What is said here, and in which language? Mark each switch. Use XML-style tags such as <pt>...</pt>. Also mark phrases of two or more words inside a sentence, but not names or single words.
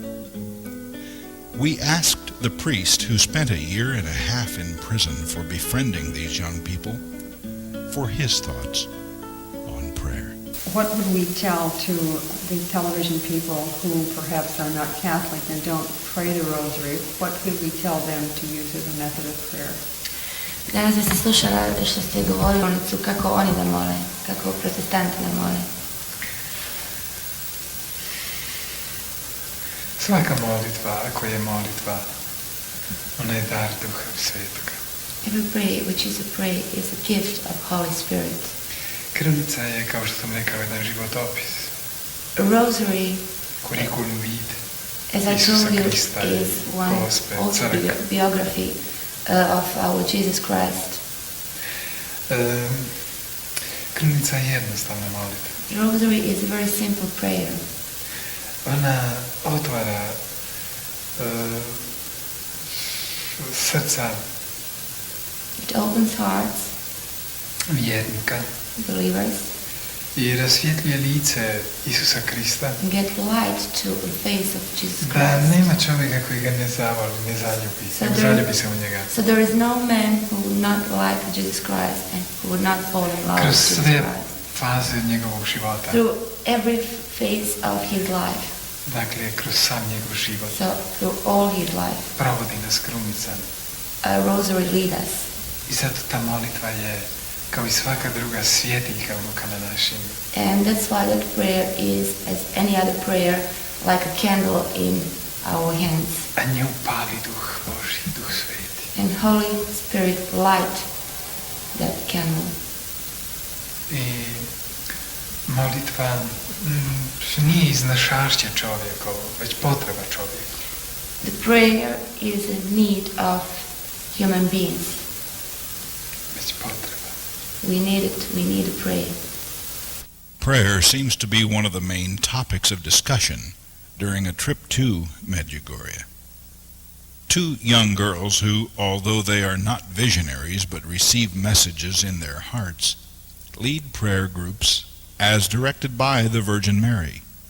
<en>We asked the priest who spent a year and a half in prison for befriending these young people for his thoughts on prayer. What would we tell to the television people who perhaps are not Catholic and don't pray the rosary? What could we tell them to use as a method of prayer?</en> <hr>Danas ste slušala što ste govorili kako oni da mole, kako protestanti da mole. Svaka molitva, ako je molitva, ona je dar Duha Svetoga.</hr> <en>Every prayer which is a prayer is a gift of Holy Spirit.</en> <hr>Krunica je, kao što sam rekao, jedan životopis.</hr> <en>A rosary,</en> <hr>Kurikulum vitae.</hr> <en>as I</en> <hr>Isusa</hr> <en>told you,</en> <hr>Krista i</hr> <en>is one</en> <hr>Gospe,</hr> <en>also</en> <hr>crkve.</hr> <en>biography of our Jesus Christ.</en> <hr>Krunica je jednostavna molitva.</hr> <en>Rosary is a very simple prayer.</en> <hr>Ona otvara srca</hr> <en>It opens hearts,</en> <hr>vjernika</hr> <en>believers,</en> <hr>i rasvjetljuje lice Isusa Krista.</hr> <en>and get light to the face of Jesus</en> <hr>Da</hr> <en>Christ.</en> <hr>nema čovjeka koji ga ne zavoli, ne zaljubi.</hr> <en>So</en> <hr>Ne</hr> <en>there-</en> <hr>zaljubi se u njega.</hr> <en>So there is no man who would not like Jesus Christ and who would not fall in love with</en> <hr>Kroz</hr> <en>Jesus</en> <hr>sve</hr> <en>Christ.</en> <hr>faze njegovog života.</hr> <en>Through every phase of his life.</en> <hr>Dakle, kroz sam njegov život.</hr> <en>So through all his life,</en> <hr>Provodi nas krunica.</hr> <en>a rosary leads us.</en> <hr>I zato ta molitva je, kao i svaka druga, svjetiljka u rukama našim.</hr> <en>And that's why that prayer is, as any other prayer, like a candle in our hands.</en> <hr>A nju pali Duh Božji, Duh Sveti.</hr> <en>And Holy Spirit light that candle.</en> <hr>I molitva nije iznašašće čovjekovo, već potreba čovjeka.</hr> <en>The prayer is a need of human beings.</en> <hr>Već potreba.</hr> <en>We need it. We need to pray. Prayer seems to be one of the main topics of discussion during a trip to Medjugorje. Two young girls who, although they are not visionaries but receive messages in their hearts, lead prayer groups as directed by the Virgin Mary.</en>